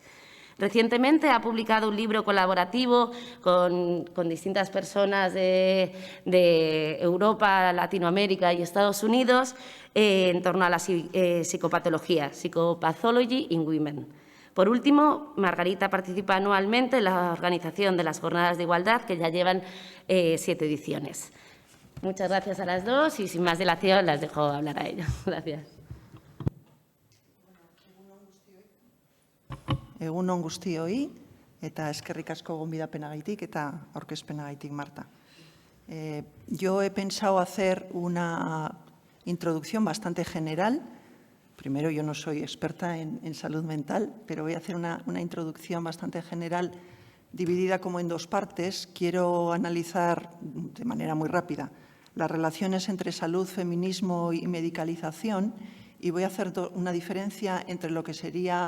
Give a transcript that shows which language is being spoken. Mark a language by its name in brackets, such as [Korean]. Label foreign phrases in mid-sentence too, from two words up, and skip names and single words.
[Spanish] Recientemente ha publicado un libro colaborativo con distintas personas de Europa, Latinoamérica y Estados Unidos en torno a la psicopatología, [English] Psychopathology in Women. [Spanish] Por último, Margarita participa anualmente en la organización de las Jornadas de Igualdad, que ya llevan 7 ediciones. Muchas gracias a las dos y, sin más dilación, las dejo hablar a ellas. Gracias. [Basque] Egunon guztioi eta eskerrik asko gonbidapenagatik eta aurkezpenagatik, Marta. [Spanish] Yo he pensado hacer una introducción bastante general. Primero, yo no soy experta en salud mental, pero voy a hacer una introducción bastante general dividida como en dos partes. Quiero analizar de manera muy rápida las relaciones entre salud, feminismo y medicalización y voy a hacer una diferencia entre lo que sería